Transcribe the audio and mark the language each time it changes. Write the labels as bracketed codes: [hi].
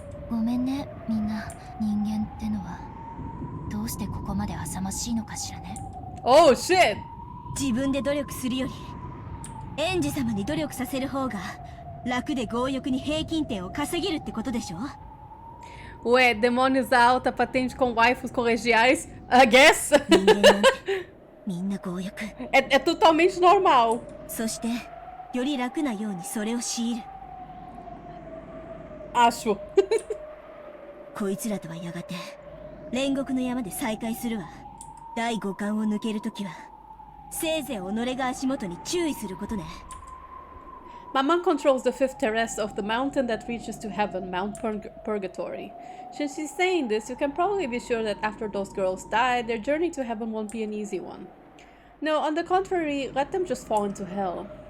[ja] ごめんね、みんな。人間ってのはどうしてここまで浅ましいのかしらね。 [en] Oh shit! [ja] 自分で努力するよりエンジ様に努力させる方が楽で強欲に平均点を稼げるってことでしょ。 [pt] Ué, demônios da alta patente com waifus colegiais? [en] I guess. [ja] 人間なんてみんな強欲。 [pt] É totalmente normal. [ja] そしてより楽なようにそれを強いる。 [pt] Acho. [ja] こいつらとはやがて煉獄の山で再会するわ。第5巻を抜けるときはせいぜい己が足元に注意することね。 [en] Maman controls the 5th terrace of the mountain that reaches to heaven, Mount Purgatory. Since she's saying this, you can probably be sure that after those girls die, their journey to heaven won't be an easy one. No, on the contrary, let them just fall into hell.